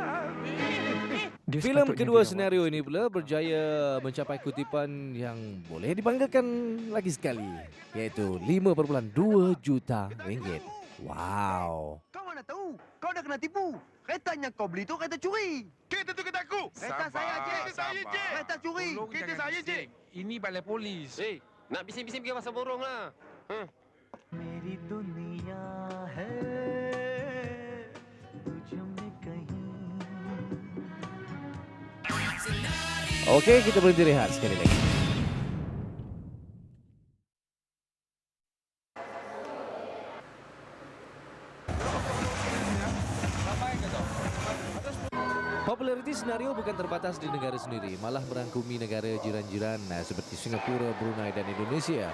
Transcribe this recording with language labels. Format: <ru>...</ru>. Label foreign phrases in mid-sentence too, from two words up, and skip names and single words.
<ms>Filem kedua senario ini pula berjaya mencapai kutipan yang boleh dibanggakan lagi sekali, iaitu 5.2 juta ringgit. Wow. Kau mana tahu? Kau dah kena tipu. Kereta yang kau beli tu kereta curi. Kereta tu kereta aku. Kereta saya, Cik. Kereta saya, Cik. Kereta curi. Kereta saya, Cik. Ini balai polis. Nak bising-bising pergi pasal borong lah.</ms> <hi>मेरी दुनिया है तुझ में कहीं.</hi> <ms>Okey, kita berhenti rehat sekali lagi. Populariti senario bukan terbatas di negara sendiri, malah merangkumi negara jiran-jiran seperti Singapura, Brunei dan Indonesia.</ms>